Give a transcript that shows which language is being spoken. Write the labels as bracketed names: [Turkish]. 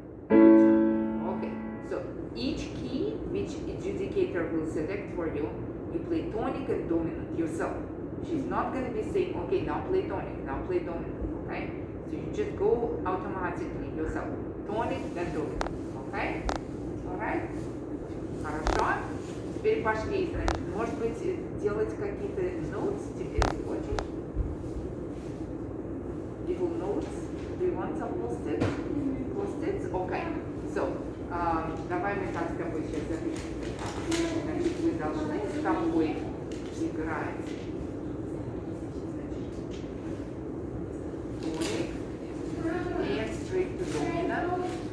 [English] Okay. So each key which adjudicator will select for you, you play tonic and dominant yourself. She's not going to be saying, okay, now play tonic, now play dominant. Okay? So you just go automatically yourself. Tonic, then dominant. Okay? Alright? [Russian] Хорошо? Теперь пошли, значит, может быть, делать какие-то notes теперь, хочешь? [English] Little notes? Do you want some post-its? Post-its? Okay. [Russian] So, давай мы так с тобой сейчас запишем. Значит, вы должны с тобой играть. [English] Tonic and straight to dominant.